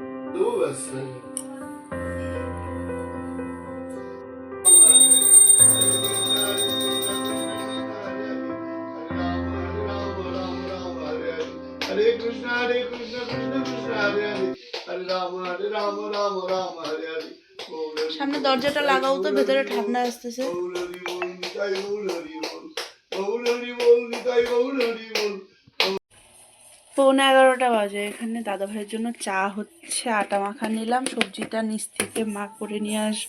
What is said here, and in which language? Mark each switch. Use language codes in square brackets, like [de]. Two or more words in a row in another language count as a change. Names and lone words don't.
[bn] Hare Krishna Krishna Krishna Hare Hare Hare Rama Rama Rama Hare Hare। সামনে দরজাটা লাগাও তো, ভেতরে ঠান্ডা আসতেছে। পৌনে 11টা বাজে। এখানে দাদা ভাইয়ের জন্য চা হচ্ছে, আটা মাখা নিলাম, সবজিটা নিচ থেকে মা করে নিয়ে আসবে।